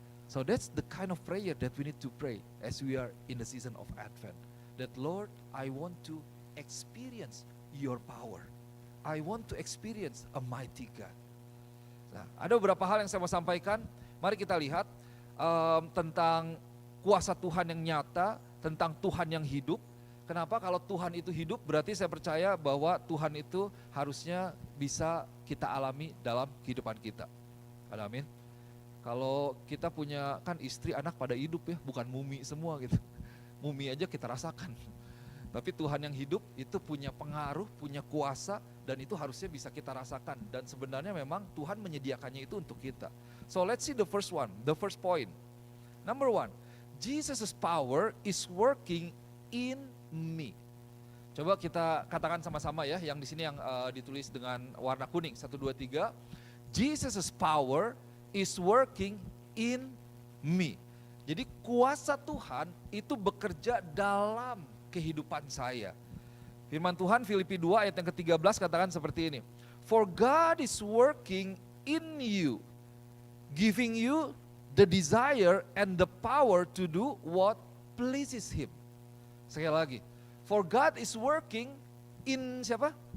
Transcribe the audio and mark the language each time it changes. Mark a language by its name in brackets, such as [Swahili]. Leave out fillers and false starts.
[English] So that's the kind of prayer that we need to pray as we are in the season of Advent. That Lord, I want to experience your power. I want to experience a mighty God. [Indonesian] Nah, ada beberapa hal yang saya mau sampaikan. Mari kita lihat tentang kuasa Tuhan yang nyata, tentang Tuhan yang hidup. Kenapa? Kalau Tuhan itu hidup, berarti saya percaya bahwa Tuhan itu harusnya bisa kita alami dalam kehidupan kita. Amin. Kalau kita punya kan istri, anak pada hidup ya, bukan mumi semua gitu. Mumi aja kita rasakan. Tapi Tuhan yang hidup itu punya pengaruh, punya kuasa, dan itu harusnya bisa kita rasakan. Dan sebenarnya memang Tuhan menyediakannya itu untuk kita. [English] So let's see the first one, the first point. Number one, Jesus' power is working in me. [Indonesian] Coba kita katakan sama-sama ya, yang di sini yang ditulis dengan warna kuning. 1, 2, 3. [English] Jesus' power is working in me. [Indonesian] Jadi kuasa Tuhan itu bekerja dalam kehidupan saya. Firman Tuhan Filipi 2 ayat yang ke-13 katakan seperti ini. [English] For God is working in you, giving you the desire and the power to do what pleases Him. [Indonesian] Sekali lagi. [English] For God is working in [Indonesian] siapa?